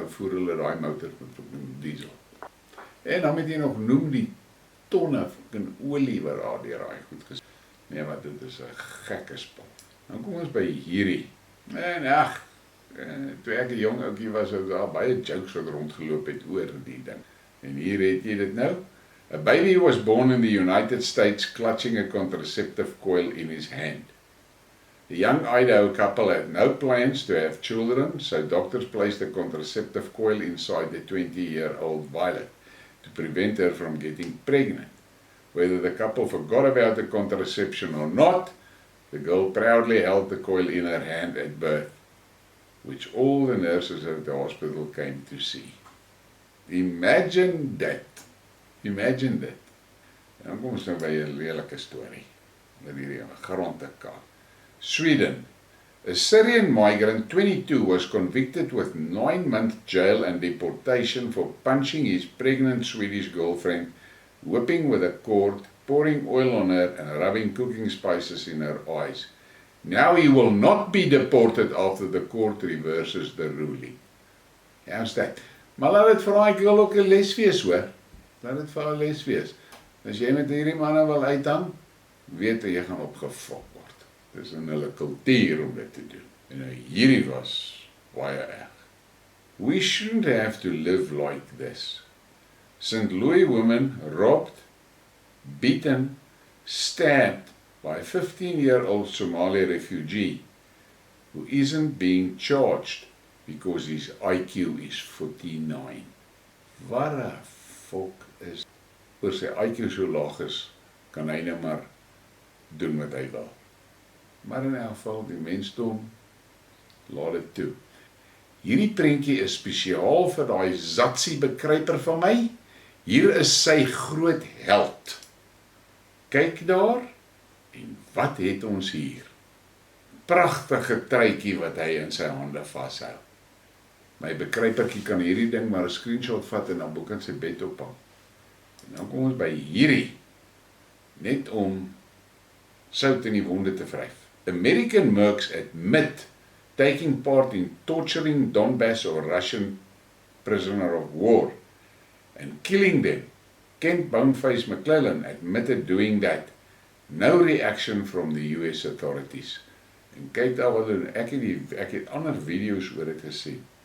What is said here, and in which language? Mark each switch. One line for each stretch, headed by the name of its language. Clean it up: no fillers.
Afrikaans: Nou voer hulle daai motors met diesel. En dan moet jy nog noem die tonne van olie wat daar deur daai goed gesit. Nee, maar dit is 'n gekke spel. Nou kom ons by hierdie. En ag, toe ek 'n jong ouetjie was, het daar baie jokes wat rondgeloop het oor die ding. En hier het jy dit nou.
English: A baby was born in the United States clutching a contraceptive coil in his hand. The young Idaho couple had no plans to have children, so doctors placed a contraceptive coil inside the 20-year-old Violet to prevent her from getting pregnant. Whether the couple forgot about the contraception or not, the girl proudly held the coil in her hand at birth, which all the nurses at the hospital came to see. Imagine that. Imagine that.
Afrikaans: En dan kom ons nou by 'n lelike storie. Met hierdie grond te kaap. Sweden.
English: A Syrian migrant, 22, was convicted with 9-month jail and deportation for punching his pregnant Swedish girlfriend, whipping with a cord, pouring oil on her and rubbing cooking spices in her eyes. Now he will not be deported after the court reverses the ruling. How's that?
Afrikaans: Maar laat dit vir daai girl ook 'n les wees, hoor. Laat dit vir haar les wees. As jy met hierdie manne wil uithang, weet jy gaan opgefok word. Dis in hulle kultuur om dit te doen. En nou hierdie was baie erg.
English: We shouldn't have to live like this. St. Louis woman robbed, beaten, stabbed by a 15-year-old Somali refugee who isn't being charged because his IQ is 49.
Afrikaans: Wat 'n fok is. Oor sy IQ so laag is, kan hy nou maar doen wat hy wil. Maar in elk geval, die mensdom, laat dit toe. Hierdie prentjie is spesiaal vir daai Zazis bekruiper van my. Hier is sy groot held. Kyk daar, en wat het ons hier? Pragtige truitjie wat hy in sy hande vashou. My bekruipertjie kan hierdie ding maar 'n screenshot vat en dan bo kan sy bed ophang. En dan kom ons by hierdie, net om sout in die wonde te vryf.
English: American mercs admit taking part in torturing Donbass or Russian prisoner of war and killing them. Kent Boneface McClellan admitted doing that. No reaction from the US authorities.
Afrikaans: En kyk daar wat hulle, ek het ander video's oor dit gesien.